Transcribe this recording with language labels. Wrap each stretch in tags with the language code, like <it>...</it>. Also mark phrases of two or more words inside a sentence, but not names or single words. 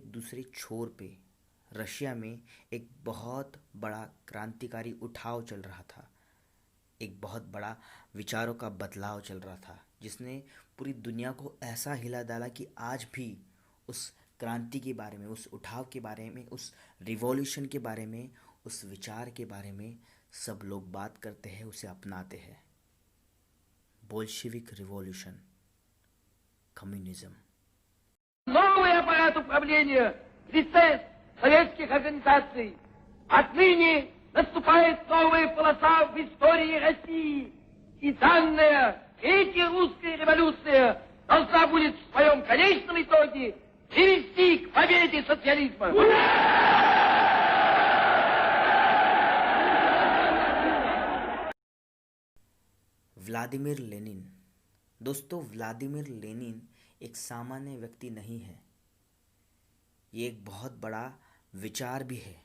<hi>दूसरे छोर पे रशिया में एक बहुत बड़ा क्रांतिकारी उठाव चल रहा था, एक बहुत बड़ा विचारों का बदलाव चल रहा था, जिसने पूरी दुनिया को ऐसा हिला डाला कि आज भी उस क्रांति के बारे में, उस उठाव के बारे में, उस रिवॉल्यूशन के बारे में, उस विचार के बारे में सब लोग बात करते हैं, उसे अपनाते हैं।</hi> <ru>Большевик Revolution, коммунизм. Новый аппарат управления в лице советских организаций. Отныне наступает новая полоса в истории России. И данная третья русская революция должна будет в своем конечном итоге привести к победе социализма.</ru> <hi>व्लादिमीर लेनिन। दोस्तों, व्लादिमीर लेनिन एक सामान्य व्यक्ति नहीं है, ये एक बहुत बड़ा विचार भी है।</hi>